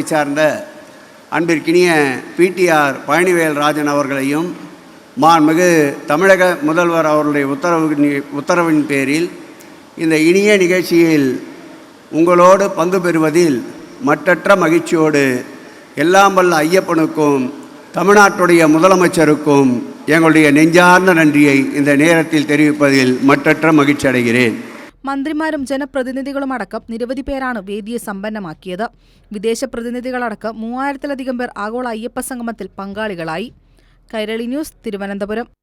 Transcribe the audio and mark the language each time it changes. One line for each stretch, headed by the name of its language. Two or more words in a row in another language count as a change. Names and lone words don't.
Tamil: சார்ந்த அன்பிற்கினிய PTR பழனிவேல் ராஜன் அவர்களையும் மாண்புமிகு தமிழக முதல்வர் அவர்களுடைய உத்தரவின் பேரில் இந்த இனிய நிகழ்ச்சியில் உங்களோடு பங்கு பெறுவதில் மற்றற்ற மகிழ்ச்சியோடு எல்லாம் வல்ல ஐயப்பனுக்கும் தமிழ்நாட்டுடைய முதலமைச்சருக்கும் எங்களுடைய நெஞ்சார்ந்த நன்றியை இந்த நேரத்தில் தெரிவிப்பதில் மற்றற்ற மகிழ்ச்சி அடைகிறேன்.
Malayalam: മന്ത്രിമാരും ജനപ്രതിനിധികളും അടക്കം നിരവധി പേരാണ് വേദിയെ സമ്പന്നമാക്കിയത്. വിദേശ പ്രതിനിധികളടക്കം 3000-ലധികം പേർ ആഗോള അയ്യപ്പ സംഗമത്തിൽ പങ്കാളികളായി. കൈരളി ന്യൂസ്, തിരുവനന്തപുരം.